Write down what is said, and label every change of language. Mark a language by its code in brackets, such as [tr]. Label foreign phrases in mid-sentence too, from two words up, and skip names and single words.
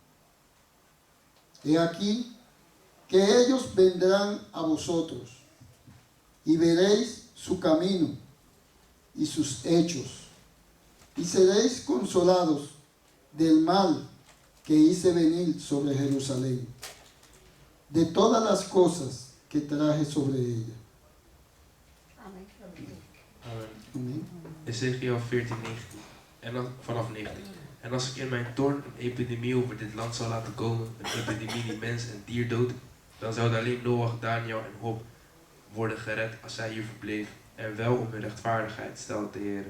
[es] He aquí, que ellos vendrán a vosotros, y veréis su camino y sus hechos, y seréis consolados del mal que hice venir sobre Jerusalén, de todas las cosas que traje sobre ella. Amen. Amén. [nl] Ezekiel 14, 19. Vanaf 19. En als ik in mijn toorn een epidemie over dit land zou laten komen, een epidemie die mens en dier doodt, dan zouden alleen Noach, Daniel en Job worden gered als zij hier verbleven, en wel om hun rechtvaardigheid, stelt de Heer.